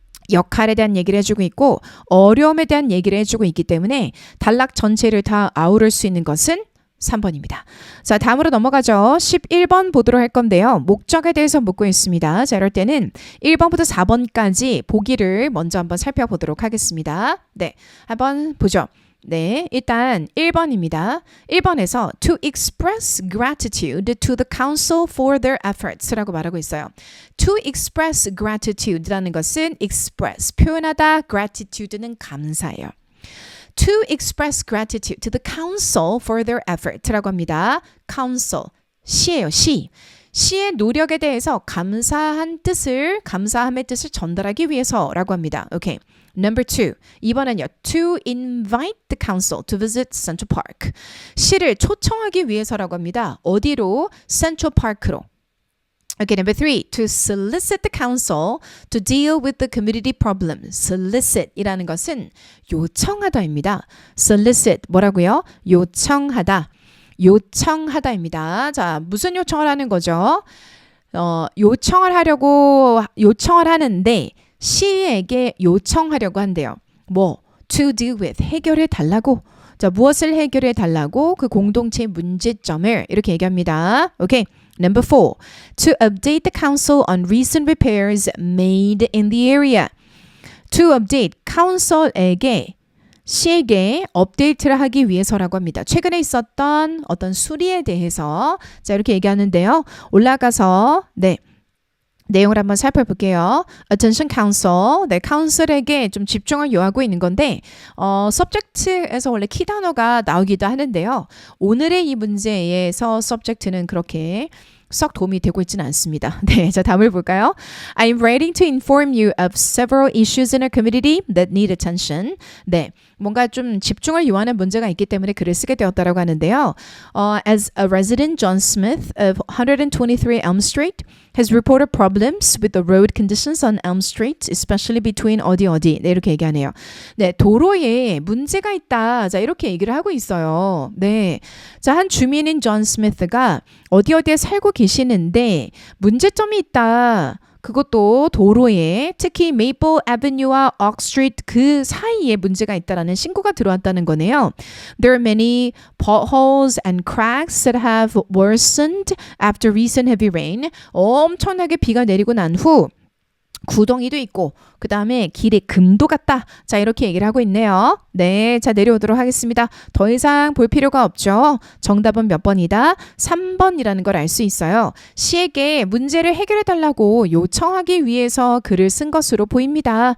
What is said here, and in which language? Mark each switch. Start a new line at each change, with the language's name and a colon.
Korean: 역할에 대한 얘기를 해주고 있고 어려움에 대한 얘기를 해주고 있기 때문에 단락 전체를 다 아우를 수 있는 것은 3번입니다. 자, 다음으로 넘어가죠. 11번 보도록 할 건데요. 목적에 대해서 묻고 있습니다. 자, 이럴 때는 1번부터 4번까지 보기를 먼저 한번 살펴보도록 하겠습니다. 네, 한번 보죠. 네, 일단 1번입니다.
English: 1번에서 to express gratitude to the council for their efforts
Korean: 라고 말하고 있어요. to express gratitude라는 것은 express, 표현하다, gratitude는 감사예요.
English: to express gratitude to the council for their effort라고
Korean: 합니다. council, 시예요, 시. 시의 노력에 대해서 감사함의 뜻을 전달하기 위해서라고 합니다. 오케이.
English: Number 2.
Korean: 이번엔요.
English: To invite the council to visit Central Park.
Korean: 시를 초청하기 위해서라고 합니다. 어디로?
English: Central Park로. Okay, number 3. To solicit the council to deal with the community problems.
Korean: Solicit 이라는 것은 요청하다입니다. Solicit 뭐라고요? 요청하다. 요청하다입니다. 자, 무슨 요청을 하는 거죠? 요청을 하는데 시에게 요청하려고 한대요. 뭐?
English: To deal with,
Korean: 해결해 달라고. 자, 무엇을 해결해 달라고? 그 공동체의 문제점을 이렇게 얘기합니다. 오케이.
English: Number 4. To update the council on recent repairs made in the area.
Korean: To update, council에게 시에게 업데이트를 하기 위해서라고 합니다. 최근에 있었던 어떤 수리에 대해서 자, 이렇게 얘기하는데요. 올라가서 내용을 한번 살펴볼게요.
English: Attention Council.
Korean: 네, 카운슬에게 좀 집중을 요하고 있는 건데 subject에서 원래 키 단어가 나오기도 하는데요. 오늘의 이 문제에서 subject는 그렇게 썩 도움이 되고 있지는 않습니다. 네, 자, 다음을 볼까요?
English: I'm writing to inform you of several issues in our community that need attention.
Korean: 네, 뭔가 좀 집중을 요하는 문제가 있기 때문에 글을 쓰게 되었다라고 하는데요.
English: As a resident, John Smith of 123 Elm Street has reported problems with the road conditions on Elm Street, especially between
Korean: 어디. 네, 이렇게 얘기하네요. 네, 도로에 문제가 있다. 자, 이렇게 얘기를 하고 있어요. 네, 자, 한 주민인 존 스미스가 어디에 살고 계시는데 문제점이 있다. 그것도 도로에 특히 메이플 애버뉴와 옥 스트리트 그 사이에 문제가 있다라는 신고가 들어왔다는 거네요.
English: There are many potholes and cracks that have worsened after recent heavy rain.
Korean: 엄청나게 비가 내리고 난 후 구덩이도 있고 그 다음에 길에 금도 같다. 자 이렇게 얘기를 하고 있네요. 네, 자 내려오도록 하겠습니다. 더 이상 볼 필요가 없죠. 정답은 몇 번이다? 3번이라는 걸 알 수 있어요. 시에게 문제를 해결해 달라고 요청하기 위해서 글을 쓴 것으로 보입니다.